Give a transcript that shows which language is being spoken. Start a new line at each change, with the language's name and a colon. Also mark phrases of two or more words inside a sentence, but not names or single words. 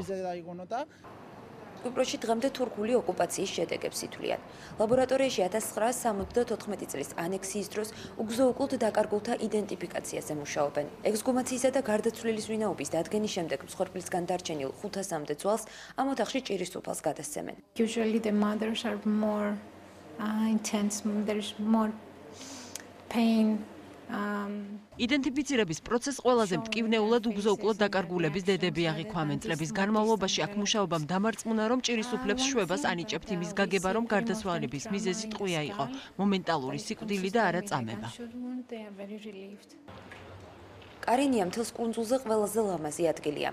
Georgian: კვიპროსში დღემდე თურქული ოკუპაციის შედეგებს ითვლიან. ლაბორატორიაში 1974 წლის ანექსიის დროს უგზო-უკვლოდ დაკარგულთა იდენტიფიკაციაზე მუშაობენ. ექსგუმაციისა და გარდაცვლილის ვინაობის დადგენის შემდეგ მსხვერპლისგან დარჩენილ 500-მდე ძვალს ამ ოთახში ჭირის უფალს გადასცემენ.
English: Usually the mothers are more intense, there is more pain.
Georgian: იდენტიფიცირების პროცესს ყველაზე მტკივნეულად უგზო-უკვლოდ დაკარგულების დედები აღიქვამენ. წლების განმავლობაში აქ მუშაობამ დამარწმუნა, რომ ჭირის უფლებს შვებას ანიჭებთ იმის გაგება, რომ გარდაცვალების მიზეზი ტყვია იყო, მომენტალური სიკვდილი და არა წამება. კარინია მთელს კუნძულზე ყველაზე ლამაზი ადგილია.